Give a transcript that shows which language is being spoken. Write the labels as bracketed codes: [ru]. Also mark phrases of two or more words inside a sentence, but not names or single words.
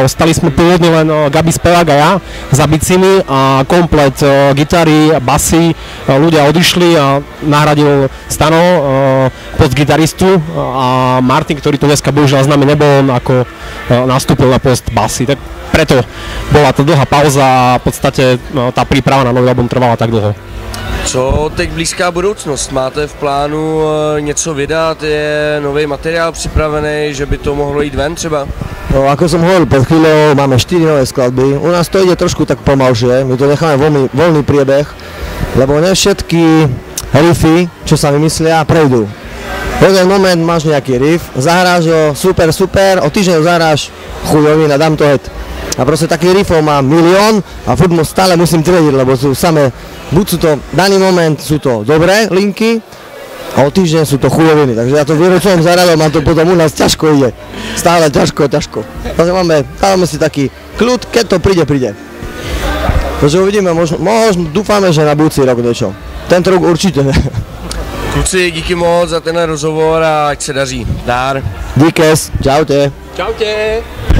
[sk] Ostali sme pôvodne len Gabi spevák a ja za bicimi a komplet gitary, basy, ľudia odišli a nahradil Stano, postgitaristu a Martin, ktorý tu dneska bohužiaľ s nami nebol, on ako nastúpil na post basy, tak preto bola to dlhá pauza a v podstate tá príprava na nový album trvala tak dlho. [cs] Co teď blízká budoucnost? Máte v plánu něco vydat? Je nový materiál připravený, že by to mohlo jít ven třeba? [sk] No, ako som hovoril pred chvíľou, máme 4 nové skladby. U nás to ide trošku tak pomalšie, my to necháme voľný priebeh, lebo ne všetky riffy, čo sa vymyslia, prejdú. V jeden moment máš nejaký riff, zahráš ho, super, o týždeň ho zahráš, chujovina, dám to head. A proste takých riffov mám milión a furt stále musím triediť, lebo sú samé, buď sú to, daný moment sú to dobré linky, a o týždeň sú to chujoviny, takže ja to výročnom zaradom a to potom u nás ťažko ide. Stále ťažko. Takže dávame si taký kľud, keď to príde. Takže uvidíme, možno dúfame, že na budúci rok niečo. Tento rok určite ne. [cs] Kluci, díky moc za tenhle rozhovor a ať se daří. Dár. [sk] Díkes, čaute. Čaute.